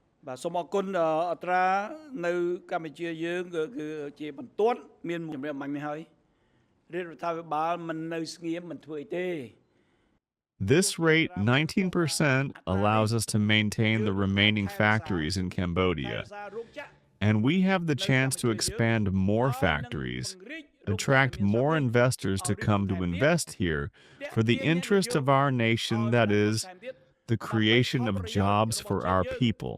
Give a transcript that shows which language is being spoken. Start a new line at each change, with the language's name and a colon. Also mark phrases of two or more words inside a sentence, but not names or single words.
Khmer: សូមអរគុណអត្រានៅកម្ពុជាយើងគឺជាបន្ទាត់មានជំរាបមិញហើយរដ្ឋាភិបាលមិននៅស្ងៀមមិនធ្វើអីទេ
English: This rate, 19%, allows us to maintain the remaining factories in Cambodia. And we have the chance to expand more factories, attract more investors to come to invest here for the interest of our nation, that is, the creation of jobs for our people.